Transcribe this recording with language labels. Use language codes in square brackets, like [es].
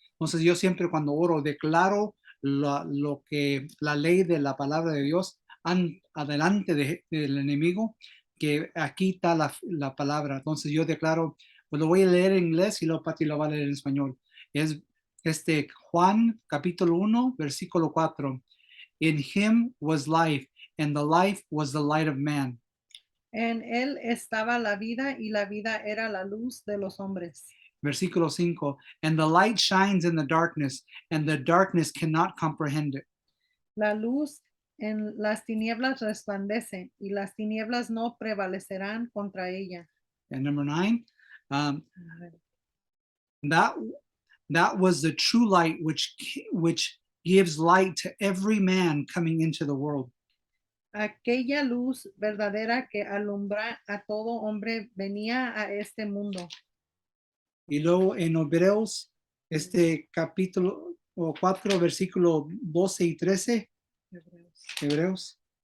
[es] Entonces yo siempre cuando oro declaro lo que la ley de la palabra de Dios adelante del enemigo, que aquí está la palabra. Entonces yo declaro, pues lo voy a leer en inglés y luego Pati lo va a leer en español. Es Juan capítulo 1, versículo 4. [en] In him was life, and the life was the light of man. [es] En él estaba la vida y la vida era la luz de los hombres. Versículo 5, [en] and the light shines in the darkness, and the darkness cannot comprehend it. [es] La luz en las tinieblas resplandece y las tinieblas no prevalecerán contra ella. [en] And number 9, that was the true light which gives light to every man coming into the world. [es] Aquella luz verdadera que alumbra a todo hombre venía a este mundo. Y luego en Hebreos, capítulo 4, versículo 12 y 13, Hebreos.